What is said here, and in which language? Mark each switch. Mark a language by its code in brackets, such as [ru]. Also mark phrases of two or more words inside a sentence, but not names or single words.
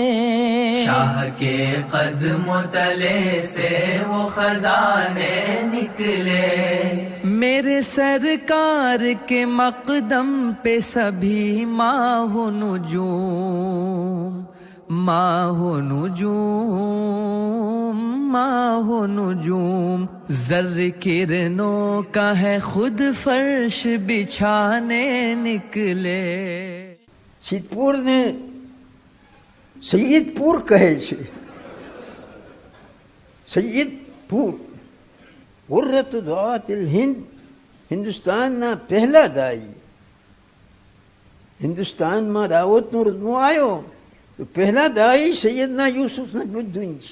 [ur] شاہ کے قدم تلے سے وہ خزانے نکلے، میرے سرکار کے مقدم پہ سبھی ماہ و نجوم، ماہ و نجوم، ماہ و نجوم، زر کرنوں کا ہے خود فرش بچھانے نکلے۔ [gu] સિદ્ધપુર ને સૈયદપુર કહે છે. સૈયદપુર [ar] غرة دعاة الهند, [gu] હિન્દુસ્તાનના પહેલા દાઈ. હિન્દુસ્તાનમાં દાવતનો રુદમો આવ્યો તો પહેલા દાઈ સૈયદના યુસુફ નજમુદ્દીન છે.